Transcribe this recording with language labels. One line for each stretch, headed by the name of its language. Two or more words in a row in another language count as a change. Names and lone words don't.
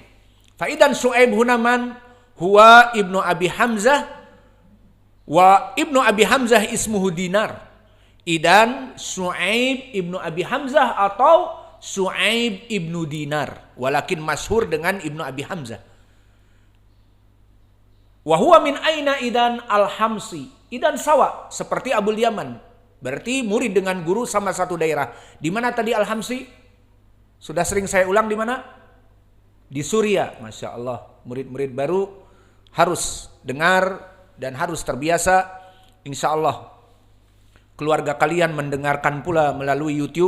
Arabic: فإذن شعيب هنا من هو ابن أبي حمزة وابن أبي حمزة اسمه دينار.
Indonesian: Idan Syu'aib ibnu Abi Hamzah atau Syu'aib ibnu Dinar, walakin masyhur dengan ibnu Abi Hamzah.
Arabic: وهو من أين إذن الحمصي. إذن سوا
Indonesian: seperti Abul Yaman. Berarti murid dengan guru sama satu daerah. Di mana tadi al-Hamsi? Sudah sering saya ulang di mana? Di Suriah.
Arabic: ما شاء الله.
Indonesian: Murid-murid baru harus dengar dan harus terbiasa.
Arabic: إن شاء الله
Indonesian: keluarga kalian mendengarkan pula melalui YouTube.